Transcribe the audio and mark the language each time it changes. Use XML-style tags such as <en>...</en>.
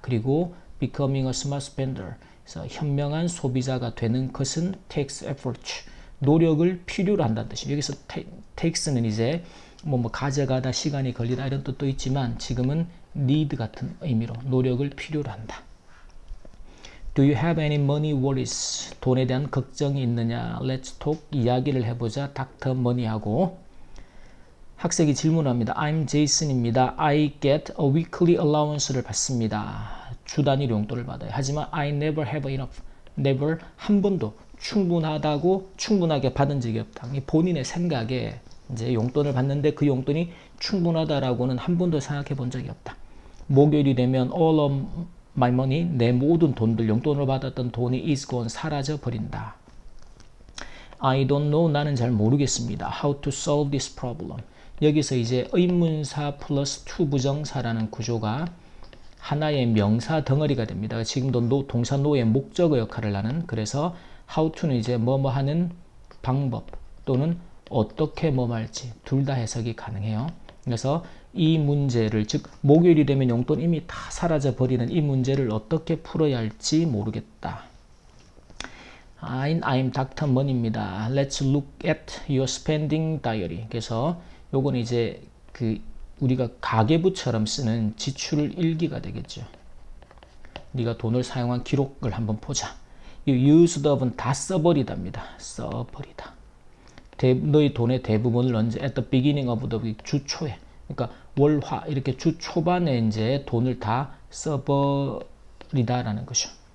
<ko>그리고</ko> <en>becoming a smart spender</en> <ko>그래서 현명한 소비자가 되는 것은</ko> <en>takes effort</en> <ko>노력을 필요로 한다는 뜻이에요. 여기서 takes는 이제 뭐 가져가다 시간이 걸리다 이런 뜻도 있지만 지금은 need 같은 의미로 노력을 필요로 한다.</ko> <en>Do you have any money worries?</en> <ko>돈에 대한 걱정이 있느냐?</ko> <en>Let's talk.</en> <ko>이야기를 해보자. 닥터 머니하고. 학생이 질문합니다.</ko> <en>I'm Jason입니다. I get a weekly allowance를</en> <ko>받습니다. 주 단위 용돈을 받아요. 하지만</ko> <en>I never have enough.</en> <ko>never 한 번도 충분하게 받은 적이 없다. 본인의 생각에 이제 용돈을 받는데 그 용돈이 충분하다라고는 한 번도 생각해 본 적이 없다. 목요일이 되면</ko> <en>all of my money,</en> <ko>내 모든 돈들, 용돈으로 받았던 돈이</ko> <en>is gone,</en> <ko>사라져 버린다.</ko> <en>I don't know,</en> <ko>나는 잘 모르겠습니다.</ko> <en>How to solve this problem.</en> <ko>여기서 이제 의문사 플러스 to 부정사라는 구조가 하나의 명사 덩어리가 됩니다. 지금도 동사 no의 목적어 역할을 하는. 그래서 how to는 이제 뭐뭐 하는 방법 또는 어떻게 뭐 할지 둘 다 해석이 가능해요. 그래서 이 문제를 즉 목요일이 되면 용돈 이미 다 사라져 버리는 이 문제를 어떻게 풀어야 할지 모르겠다.</ko> <en>I'm Dr. Mon입니다. Let's look at your spending diary.</en> <ko>그래서 요건 이제 우리가 가계부처럼 쓰는 지출 일기가 되겠죠. 네가 돈을 사용한 기록을 한번 보자. 이 used up은 다 써버리답니다. 써버리다. 너희 돈의 대부분을 언제</ko> <en>at the beginning of the week,</en> <ko>주 초에, 그러니까 월화 이렇게 주 초반에 이제 돈을 다 써버리다라는 거죠.</ko>